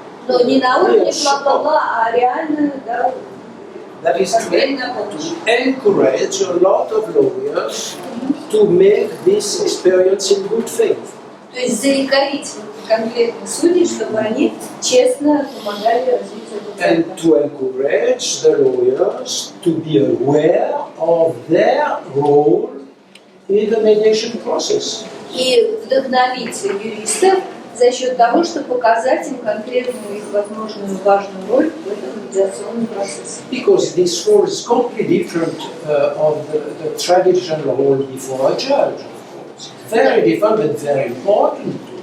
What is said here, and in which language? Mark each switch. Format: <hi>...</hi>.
<ru>Но не на уровне бла-бла-бла, а реально, да,</ru> <en>That is to encourage a lot of lawyers to make this experience in good faith.</en> <ru>То есть заикарить конкретных судей, чтобы они честно помогали развитию</ru> <en>And</en> <ru>адвоката.</ru> <en>to encourage the lawyers to be aware of their role in the mediation process.</en> <ru>И вдохновить юристов за счет того, чтобы показать им конкретную их возможную важную роль в этом медиационном процессе.</ru> <en>Because this role is completely different of the traditional role before a judge. Very different, but very important.</en>